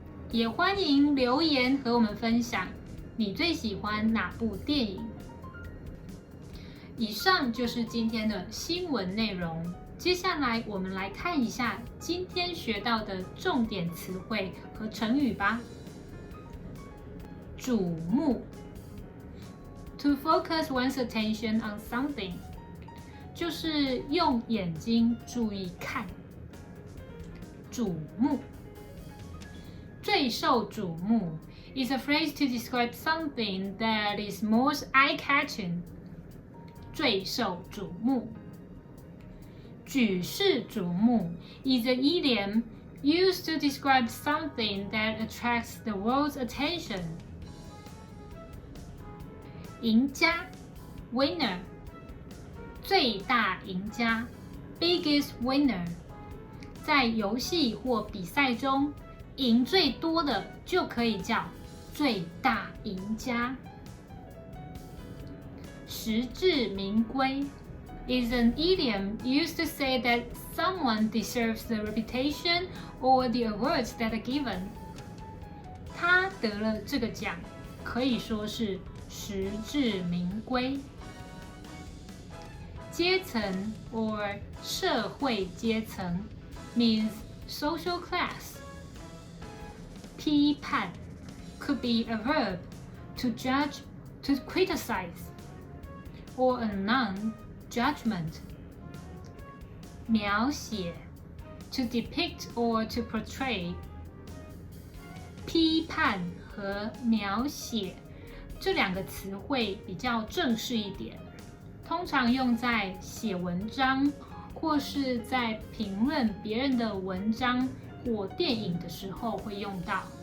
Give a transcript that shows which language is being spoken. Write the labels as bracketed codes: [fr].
[zh] 也欢迎留言和我们分享你最喜欢哪部电影。以上就是今天的新闻内容。接下来我们来看一下今天学到的重点词汇和成语吧。 [en] 瞩目 ，to focus one's attention on something， [zh] 就是用眼睛注意看。 [en] 瞩目，最受瞩目 is a phrase to describe something that is most eye-catching。最受瞩目。举世瞩目 is an idiom used to describe something that attracts the world's attention. [zh] 赢家 winner 最大赢家 biggest winner 在游戏或比赛中赢最多的就可以叫最大赢家。 [en] 实至名归 is an idiom used to say that someone deserves the reputation or the awards that are given. [zh] 他得了这个奖，可以说是实至名归。 [en] 阶层 or 社会阶层 means social class. 批判 could be a verb to judge, to criticize, or a noun, judgment. 描写 to depict or to portray. [zh] 批判和描写这两个词汇比较正式一点，通常用在写文章或是在评论别人的文章或电影的时候会用到。